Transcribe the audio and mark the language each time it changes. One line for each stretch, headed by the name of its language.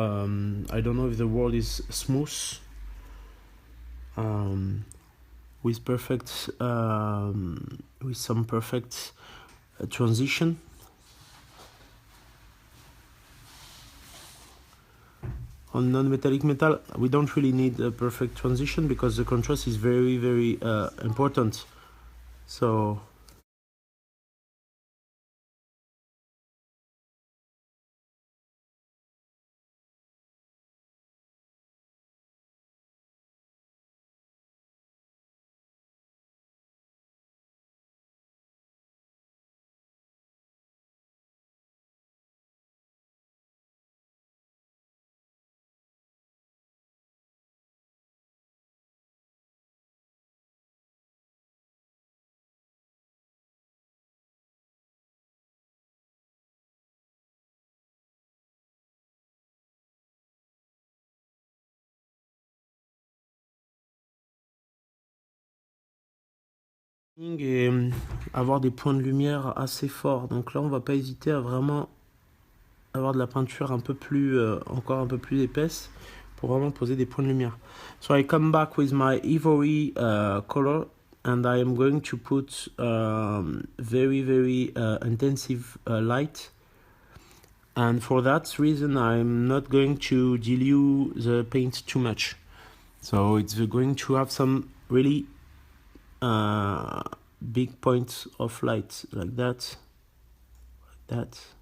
English: I don't know if the word is smooth, with perfect, with some perfect transition. On non-metallic metal, we don't really need a perfect transition because the contrast is very, very important. So
French: et avoir des points de lumière assez forts. Donc là, on va pas hésiter à vraiment avoir de la peinture un peu plus, encore un peu plus épaisse pour vraiment poser des points de lumière.
English: So I come back with my ivory color and I am going to put very, very intensive light. And for that reason, I'm not going to dilute the paint too much. So it's going to have some really big points of light like that, like that.